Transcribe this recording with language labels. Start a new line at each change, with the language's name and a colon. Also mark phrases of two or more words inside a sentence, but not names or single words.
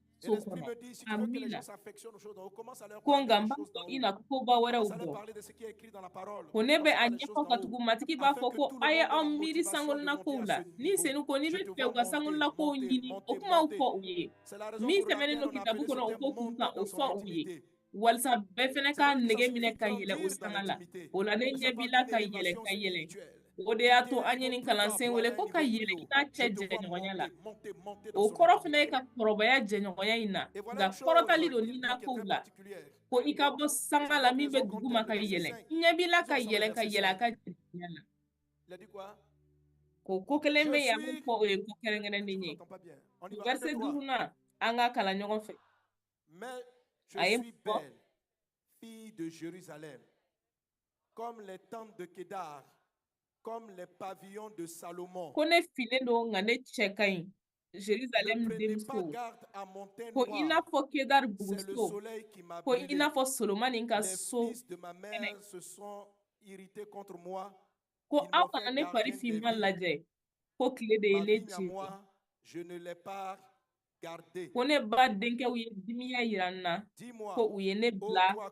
French: so l'Esprit
Bambara: kɔnɔ
French: me dit si tu veux que les
Bambara: amina
French: gens s'affectionnent aux choses d'en haut, commence à leur
Bambara: ko
French: parler
Bambara: nka
French: des
Bambara: n b'a
French: choses
Bambara: fɔ
French: d'en
Bambara: i
French: haut.
Bambara: na koba wɛrɛw
French: Commence à leur
Bambara: dɔn
French: parler de ce qui est écrit dans la parole.
Bambara: ko ne bɛ
French: Commence
Bambara: a
French: par les choses
Bambara: ɲɛfɔ
French: d'en
Bambara: ka
French: haut.
Bambara: tugu matigi b'a
French: Afin
Bambara: fɔ
French: que
Bambara: ko
French: tout
Bambara: a
French: le
Bambara: ye
French: monde ait
Bambara: aw
French: la
Bambara: miiri
French: motivation de monter
Bambara: sangoninakow
French: à
Bambara: la
French: ce
Bambara: ni
French: niveau.
Bambara: senu ko ni
French: Je
Bambara: bɛ
French: te
Bambara: fɛ
French: vois
Bambara: u ka
French: monter,
Bambara: sangoninakow
French: monter,
Bambara: ɲini o
French: monter,
Bambara: kumaw
French: monter.
Bambara: fɔ u ye
French: C'est la raison
Bambara: min
French: pour
Bambara: sɛbɛnnen
French: laquelle
Bambara: do
French: on a
Bambara: kitabu
French: appelé ce
Bambara: kɔnɔ o
French: thème
Bambara: ko kun kan
French: monter
Bambara: o
French: dans son
Bambara: fɔ u ye
French: intimité.
Bambara: walisa bɛɛ fɛnɛ
French: C'est
Bambara: ka
French: vrai que ça
Bambara: nege
French: signifie
Bambara: minɛ ka yɛlɛ o
French: grandir dans
Bambara: sanga la
French: l'intimité.
Bambara: o la ne
French: Mais ça
Bambara: ɲɛ b'i
French: parle
Bambara: la
French: d'une
Bambara: ka yɛlɛ
French: élévation
Bambara: ka yɛlɛ
French: spirituelle.
Bambara: o de y'a to an ye nin kalansen wele ko ka yɛlɛ i n'a cɛ jɛɲɔgɔnya la o kɔrɔ fana ye ka kɔrɔbaya jɛɲɔgɔnya in na nka kɔrɔtali don ni n'a kow la ko i ka bɔ sanga la min bɛ dugu ma ka yɛlɛ ɲɛ b'i la ka yɛlɛ a ka jɛɲɔgɔnya la ko kelen bɛ yan mun fɔ o ye ko kɛrɛnkɛrɛnnen ye verset 5 an ka kalan ɲɔgɔn fɛ
French: mais je suis belle, fille de Jérusalem, comme les tentes de Kédar, comme les pavillons de Salomon.
Bambara: Ko ne finen don nka ne cɛ ka ɲi Jérusalem denmuso ko i n'a fɔ Kedar buguso ko i n'a fɔ Solomani ka so kɛnɛ ko aw kana ne fari finman lajɛ ko tile de ye ne ci ko ne ba denkɛw ye dimiya yira n na ko u ye ne bila